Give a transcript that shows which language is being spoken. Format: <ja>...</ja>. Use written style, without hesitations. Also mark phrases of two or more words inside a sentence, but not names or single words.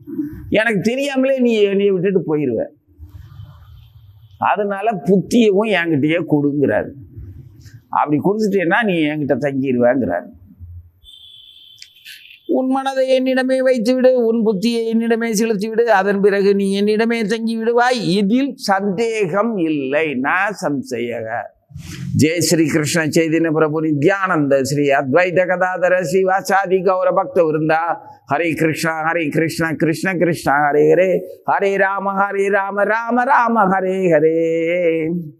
<ta>எனக்கு தெரியாமலே நீ என்னைய விட்டுட்டு போயிடுவ. அதனால புத்தியவும் என்கிட்டயே கொடுங்கிறாரு. அப்படி கொடுத்துட்டேன்னா நீ என்கிட்ட தங்கிடுவேங்கிறாரு. உன் மனதை என்னிடமே வைத்து விடு, உன் புத்தியை என்னிடமே செலுத்தி விடு, அதன் பிறகு நீ என்னிடமே தங்கி விடுவாய், இதில் சந்தேகம் இல்லை. நான் சம்சயக</ta> <sa>जय श्री कृष्ण चैतन्य प्रभु नित्यानंद श्री अद्वैत गदाधर श्रीवासादि गौर भक्त वृंदा। हरे कृष्ण कृष्ण कृष्ण हरे हरे, हरे राम राम राम हरे हरे।</sa>